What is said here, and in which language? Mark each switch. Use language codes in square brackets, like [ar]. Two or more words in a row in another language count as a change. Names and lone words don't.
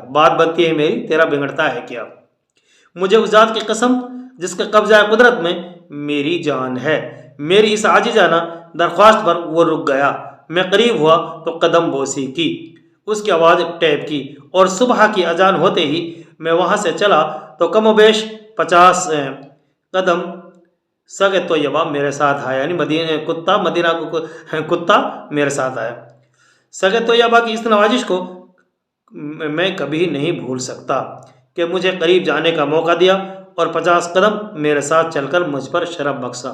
[ur] بات بنتی ہے میری، تیرا بگڑتا ہے کیا؟ مجھے اس ذات کی قسم جس کے قبضہ قدرت میں میری جان ہے، میری اس عاجزانہ درخواست پر وہ رک گیا۔ میں قریب ہوا تو قدم بوسی کی، اس کی آواز ٹیپ کی، اور صبح کی اذان ہوتے ہی میں وہاں سے چلا تو کم و بیش 50 قدم سگ طیبہ میرے ساتھ آیا، یعنی مدینہ کو کتا میرے ساتھ آیا۔ سگ طیبہ کی اس نوازش کو میں کبھی نہیں بھول سکتا کہ مجھے قریب جانے کا موقع دیا اور 50 قدم میرے ساتھ چل کر مجھ پر شرف بخشا۔